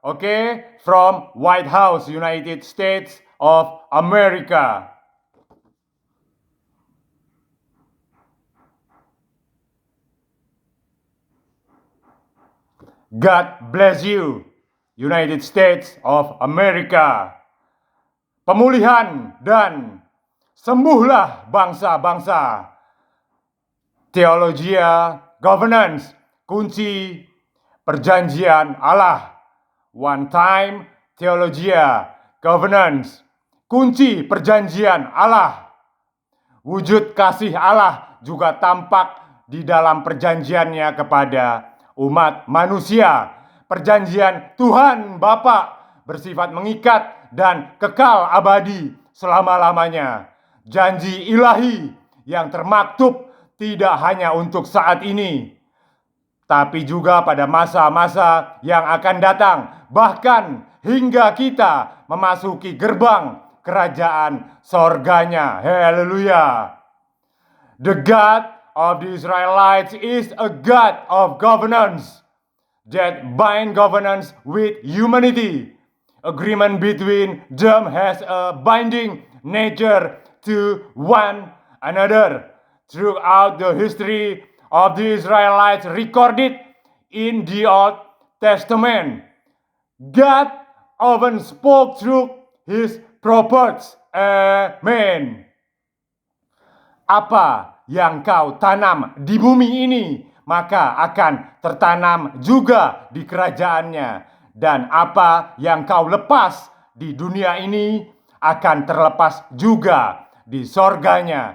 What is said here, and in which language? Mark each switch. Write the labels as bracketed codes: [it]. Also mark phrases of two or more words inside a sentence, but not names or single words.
[en] Okay, from White House, United States of America. God bless you, United States of America. [id] Pemulihan dan sembuhlah bangsa-bangsa. [en] Theologia, governance, [id] kunci perjanjian Allah. [en] One time, theologia, governance, [id] kunci perjanjian Allah. Wujud kasih Allah juga tampak di dalam perjanjiannya kepada umat manusia. Perjanjian Tuhan Bapa bersifat mengikat dan kekal abadi selama-lamanya. Janji ilahi yang termaktub tidak hanya untuk saat ini, tapi juga pada masa-masa yang akan datang, bahkan hingga kita memasuki gerbang kerajaan sorganya. Haleluya. [en] The God of the Israelites is a God of governance that bind governance with humanity. Agreement between them has a binding nature to one another. Throughout the history of the Israelites recorded in the Old Testament, God often spoke through his prophets. Amen. [id] Apa yang kau tanam di bumi ini, maka akan tertanam juga di kerajaannya. Dan apa yang kau lepas di dunia ini, akan terlepas juga di sorganya.